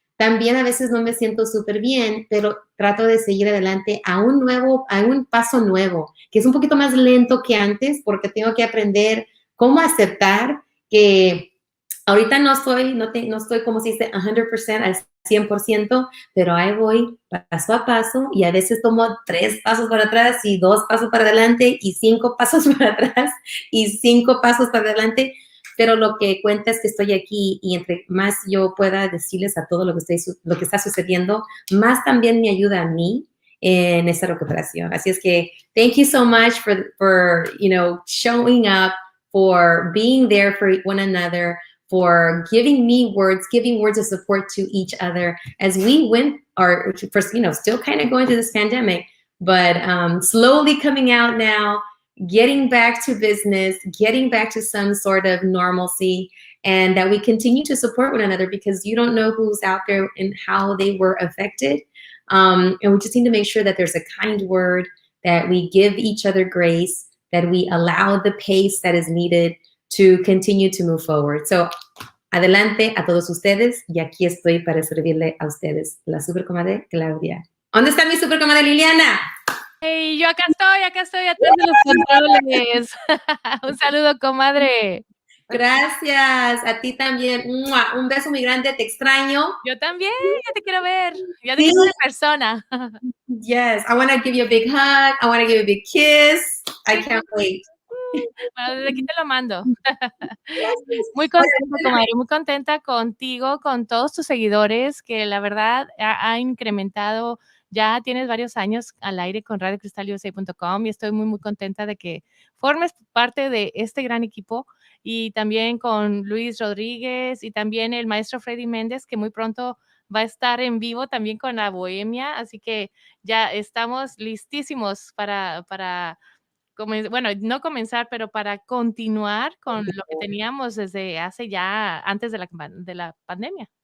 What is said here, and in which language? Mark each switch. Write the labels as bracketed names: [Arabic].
[Spanish] También a veces no me siento súper bien, pero trato de seguir adelante a un paso nuevo, que es un poquito más lento que antes, porque tengo que aprender cómo aceptar que ahorita no estoy como se dice 100% al 100%, pero ahí voy paso a paso, y a veces tomo 3 pasos para atrás y 2 pasos para adelante y 5 pasos para atrás y 5 pasos para adelante. Pero lo que cuenta es que estoy aquí, y entre más yo pueda decirles a todo lo que está sucediendo, más también me ayuda a mí en esta recuperación. Así es que [English] thank you so much for showing up, for being there for one another, for giving words of support to each other as we still kind of going through this pandemic, but slowly coming out now, getting back to business, getting back to some sort of normalcy, and that we continue to support one another, because you don't know who's out there and how they were affected. And we just need to make sure that there's a kind word, that we give each other grace, that we allow the pace that is needed to continue to move forward. [Spanish] So, adelante a todos ustedes, y aquí estoy para servirle a ustedes, la Super Comadre Claudia. ¿Dónde está mi Super Comadre Liliana? Hey, yo acá estoy atrás de los controles. Un saludo, comadre. Gracias, a ti también. ¡Mua! Un beso muy grande, te extraño. Yo también, ya te quiero ver. Ya te quiero ver en persona. [English] Yes, I want to give you a big hug. I want to give you a big kiss. I can't wait. [Spanish] Bueno, desde aquí te lo mando. Muy contenta, comadre, muy contenta contigo, con todos tus seguidores, que la verdad ha incrementado. Ya tienes varios años al aire con radiocristalUSA.com, y estoy muy, muy contenta de que formes parte de este gran equipo, y también con Luis Rodríguez y también el maestro Freddy Méndez, que muy pronto va a estar en vivo también con la Bohemia, así que ya estamos listísimos para no comenzar, pero para continuar con lo que teníamos desde antes de la pandemia.